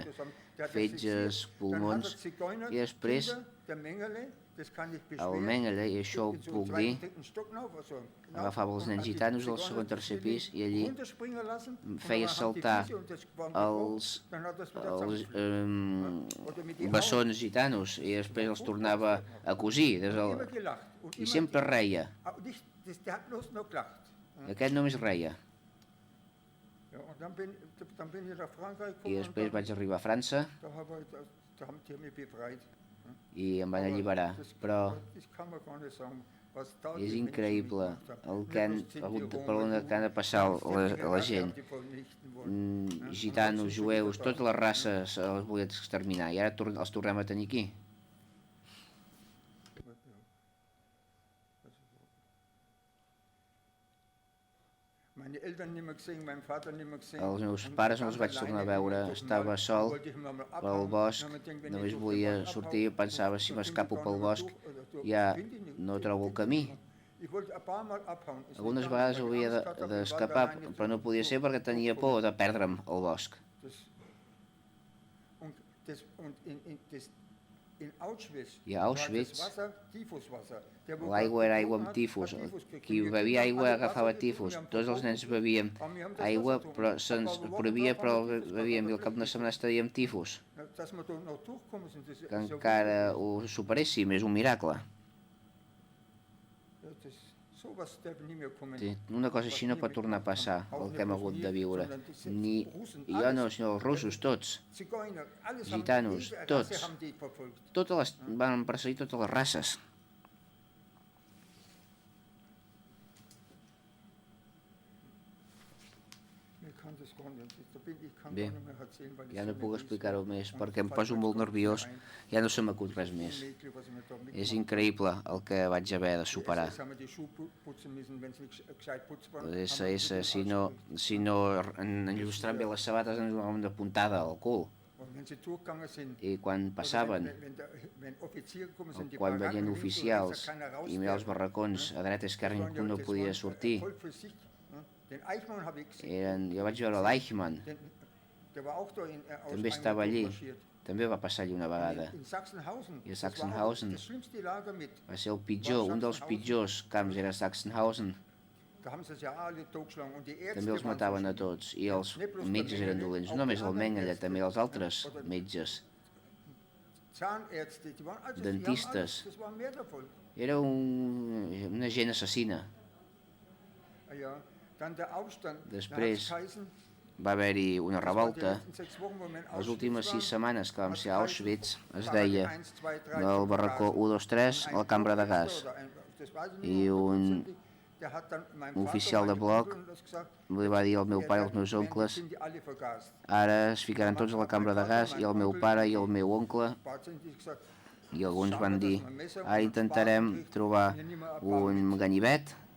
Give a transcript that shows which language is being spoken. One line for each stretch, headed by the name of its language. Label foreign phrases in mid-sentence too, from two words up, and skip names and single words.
Catalan: Fetges, pulmons, i després el Mengele, i això ho puc dir, agafava els nens gitanos del segon o tercer pis i allí feia saltar els bessons gitanos i després els tornava a cosir. I sempre reia. Aquest només reia.
German: Ja, und dann bin ich nach Frankreich
Catalan: I
German: gekommen
Catalan: després
German: und
Catalan: vaig arribar a França
German: da haben die mich befreit.
Catalan: i em van alliberar. Però
German: Das kann man gar nicht sagen, was da
Catalan: és
German: die Menschen
Catalan: increïble
German: mitgemacht haben.
Catalan: el
German: Nicht
Catalan: que han
German: bloß
Catalan: hagut
German: die
Catalan: per on
German: Roma,
Catalan: que han de passar la gent.
German: die vernichten wollen.
Catalan: Gitanos, jueus, totes les races els volien exterminar i ara els tornem a tenir aquí.
German: Meine Eltern nicht mehr gesehen, mein Vater nicht mehr gesehen.
Catalan: Els meus
German: Und
Catalan: pares no
German: ganz
Catalan: els vaig tornar a
German: alleine
Catalan: veure,
German: durch den
Catalan: estava
German: Wald.
Catalan: sol
German: Wollte ich immer mal
Catalan: pel
German: abhauen.
Catalan: bosc,
German: Dann hab ich gedacht, wenn ich
Catalan: només
German: durch den
Catalan: volia
German: Wald
Catalan: sortir i
German: abhaue,
Catalan: pensava si
German: dann
Catalan: m'escapo
German: finde ich
Catalan: pel
German: gar
Catalan: bosc
German: nicht durch,
Catalan: ja
German: finde ich nicht,
Catalan: no
German: finde
Catalan: trobo el
German: ich
Catalan: camí.
German: nicht. Ich wollte ein paar Mal abhauen. Ist
Catalan: Algunes
German: nicht
Catalan: vegades
German: gegangen, weil ich
Catalan: hauria
German: Angst hatte, im Wald
Catalan: d'escapar,
German: alleine
Catalan: però no
German: zu-
Catalan: podia ser perquè tenia por de perdre'm al bosc.
German: In Auschwitz
Catalan: I a Auschwitz
German: war das Wasser Typhuswasser. Der, wo
Catalan: l'aigua era aigua amb
German: getrunken
Catalan: tifus.
German: hat Typhus gekriegt.
Catalan: Qui
German: Wir
Catalan: bevia
German: Kinder haben
Catalan: aigua
German: alle
Catalan: agafava
German: Wasser getrunken,
Catalan: tifus.
German: wir haben
Catalan: Tots els nens bevien
German: Aber wir haben das
Catalan: aigua,
German: Wasser
Catalan: però
German: getrunken.
Catalan: se'ns
German: Aber
Catalan: prohibia,
German: wochen
Catalan: però
German: haben wir Typhus
Catalan: bevíem i al cap
German: gehabt.
Catalan: d'una setmana estaríem tifus.
German: Dass wir da noch durchkommen sind, das ist
Catalan: Que
German: ja
Catalan: encara
German: wunderbar.
Catalan: ho superéssim, és un miracle.
German: Ja, sowas darf nie mehr kommen.
Catalan: Sí, una cosa així no pot tornar a passar, el que hem hagut de viure. Ni jo no, sinó els russos, tots.
German: Zigeuner, alles
Catalan: Gitanos,
German: jede
Catalan: tots.
German: Rasse haben die verfolgt.
Catalan: Van perseguir totes les races.
German: Ich kann das gar nicht. Ich kann
Catalan: Bé,
German: gar nicht mehr erzählen, weil
Catalan: ja
German: es
Catalan: no
German: so
Catalan: puc
German: mir
Catalan: explicar-ho
German: ist.
Catalan: més
German: Und
Catalan: perquè em
German: fällt
Catalan: poso
German: mir
Catalan: molt
German: gar nicht
Catalan: nerviós,
German: ein.
Catalan: ja no se m'acut res més.
German: Unmöglich, was ich mir da
Catalan: És
German: mitmache.
Catalan: increïble el que vaig haver de
German: Die
Catalan: superar.
German: SS haben die Schuhe putzen müssen, wenn sie nicht gescheit putzbar waren.
Catalan: Les
German: haben wir
Catalan: SS,
German: mit
Catalan: si no enllustrant bé les sabates ens donaven de puntada al cul.
German: Und wenn sie durchgegangen sind,
Catalan: I quan
German: oder
Catalan: passaven,
German: wenn Offiziere gekommen sind, die
Catalan: quan
German: Baracken
Catalan: veien
German: links und rechts,
Catalan: oficials
German: da keiner raus
Catalan: i mirava els
German: durfte.
Catalan: barracons a dreta i esquerra
German: Das waren
Catalan: ningú no
German: das
Catalan: podia
German: waren
Catalan: sortir.
German: Volk für sich, ne? Den Eichmann habe ich gesehen.
Catalan: Jo vaig veure l'Eichmann,
German: Der war auch da in
Catalan: també estava allí, també va passar allí una vegada.
German: In Sachsenhausen.
Catalan: I a
German: Das war auch
Catalan: Sachsenhausen
German: das schlimmste Lager mit.
Catalan: va ser el pitjor, un dels pitjors camps era Sachsenhausen.
German: Da haben sie es ja alle totgeschlagen. Und die Ärzte
Catalan: També els
German: waren
Catalan: mataven a
German: so schlimm.
Catalan: tots i els metges eren dolents, no només el Mengele, també els altres metges.
German: Zahnärzte, die waren alles,
Catalan: Dentistes.
German: das war mehr davon.
Catalan: Era una gent assassina.
German: Ja, dann der Aufstand.
Catalan: Després
German: Da hat's geheißen,
Catalan: va haver-hi una
German: das war die
Catalan: revolta.
German: letzten 6 Wochen, wo wir in
Catalan: Les
German: Auschwitz
Catalan: últimes 6
German: waren,
Catalan: setmanes que vam ser a
German: hat
Catalan: Auschwitz
German: geheißen,
Catalan: es
German: Parade
Catalan: deia
German: 1, 2, 3,
Catalan: del barracó 1, 2, 3 a la cambra de gas. I un oficial de bloc li va dir al meu pare i als meus oncles ara es ficaran tots a la cambra de gas i el meu pare i el meu oncle i alguns van dir ara intentarem trobar un ganivet